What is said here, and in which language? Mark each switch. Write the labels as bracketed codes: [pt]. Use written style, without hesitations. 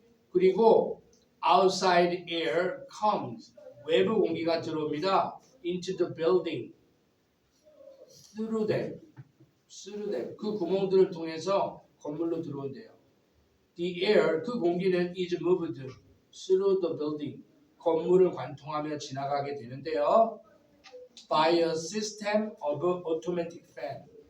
[ko] 그리고 [en] outside air comes. [ko] 외부 공기가 들어옵니다. [en] into the building. through them. [ko] 그 구멍들을 통해서 건물로 들어온대요. [en] The air, [ko] 그 공기는 [en] is moved through the building. [ko] 건물을 관통하며 지나가게 되는데요. [en] By a system of automatic fan.